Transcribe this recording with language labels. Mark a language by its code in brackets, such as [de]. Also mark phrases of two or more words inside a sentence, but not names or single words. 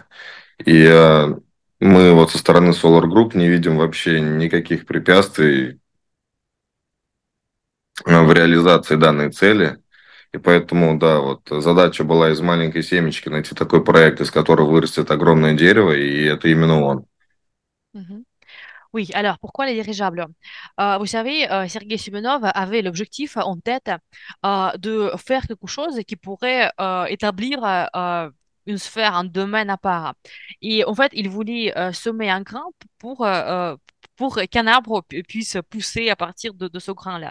[ru] И мы вот со стороны Solar Group не видим вообще никаких препятствий в реализации данной цели. И поэтому, да, вот задача была из маленькой семечки найти такой проект, из которого вырастет огромное дерево, и это именно он. Mhm. [fr] Oui, alors pourquoi les dirigeables? Vous savez, Sergei Simonov avait l'objectif en tête de faire quelque chose qui pourrait établir une sphère, un domaine à part. Et en fait, il voulait semer un grain pour, euh, pour qu'un arbre puisse pousser à partir de ce grain-là.